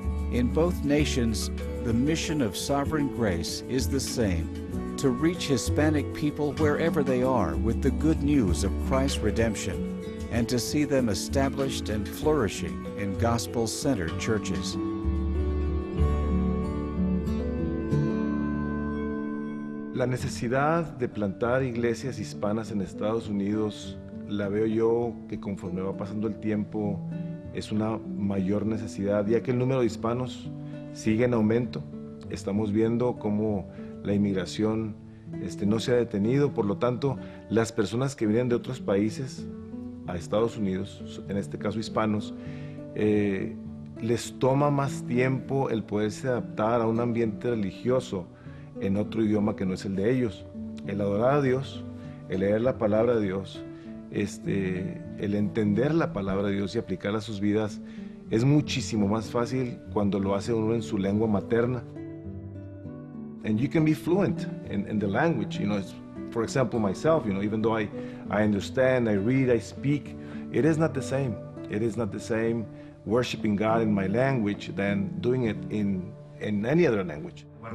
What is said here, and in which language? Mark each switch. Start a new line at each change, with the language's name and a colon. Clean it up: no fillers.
English: In both nations, the mission of Sovereign Grace is the same: to reach Hispanic people wherever they are with the good news of Christ's redemption, and to see them established and flourishing in gospel-centered churches.
Spanish: La necesidad de plantar iglesias hispanas en Estados Unidos la veo yo que conforme va pasando el tiempo es una mayor necesidad, ya que el número de hispanos sigue en aumento. Estamos viendo cómo la inmigración no se ha detenido, por lo tanto, las personas que vienen de otros países a Estados Unidos, en este caso hispanos, les toma más tiempo el poderse adaptar a un ambiente religioso en otro idioma que no es el de ellos. El adorar a Dios, el leer la palabra de Dios, el entender la palabra de Dios y aplicarla a sus vidas es muchísimo más fácil cuando lo hace uno en su lengua materna.
English: And you can be fluent in the language, for example, myself, even though I understand, I read, I speak, it is not the same. It is not the same worshiping God in my language than doing it in any other language.